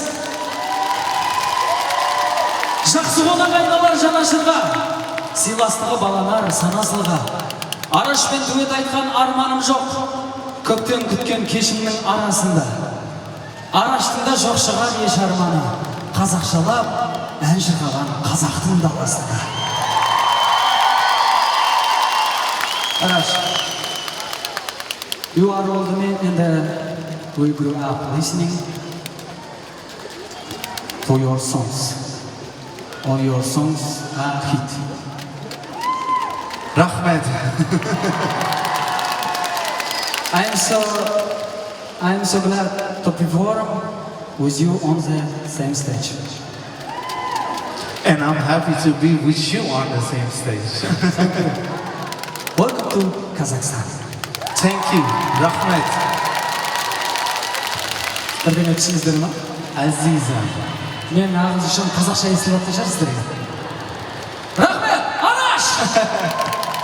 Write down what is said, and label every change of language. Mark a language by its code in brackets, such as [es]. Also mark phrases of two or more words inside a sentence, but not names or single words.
[kk] Жақсы қонақ айналар жанашырға, сыйластығы баланар санасылға. Арашпен дуэт айтқан арманым жоқ, көптен күткен кешімнің арасында. Араштың да жоқ шығар еш арманы, қазақшалап ән шырқаған қазақтың даласында. [en] Arash, you are old men and we grew up listening to your songs. All your songs are hit. Rahmet. I am so glad to perform with you on the same stage. And I'm happy to be with you on the same stage. Welcome to Kazakhstan. Thank you. Rahmet. [kk] Бірдеңе түсіңіздер ма? Азиза. Мен ағыз үшін қазақша естіліп жатқан шығар сіздерге. Рахмет, Араш!